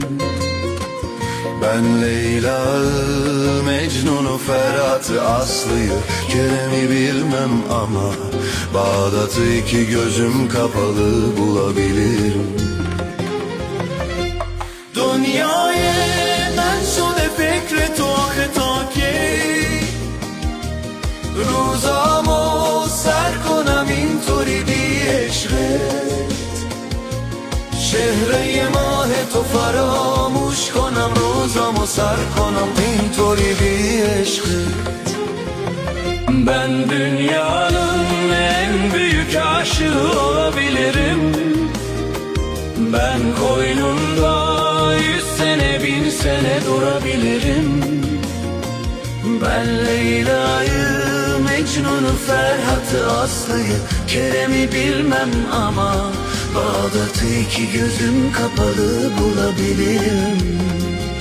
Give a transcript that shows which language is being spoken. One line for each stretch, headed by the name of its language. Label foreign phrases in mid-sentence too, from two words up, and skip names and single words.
Turkish: Ben Leyla'yı, Mecnun'u, Ferhat'ı, Aslı'yı, Kerem'i bilmem ama Bağdat'ı iki gözüm kapalı bulabilirim.
Persian: Dünyayı من شده فکر تو آخه تا کی روزامو سر کنم اینطوری بی عشقت چهره ماه تو فراموش کنم روزامو سر کنم اینطوری بی عشقت
Turkish: Ben dünyanın en büyük aşığı olabilirim. Ben koynunda 100 sene 1000 sene durabilirim. Ben Leyla'yı, Mecnun'u, Ferhat'ı, Aslı'yı, Kerem'i bilmem ama Bağdat'ı iki gözüm kapalı bulabilirim.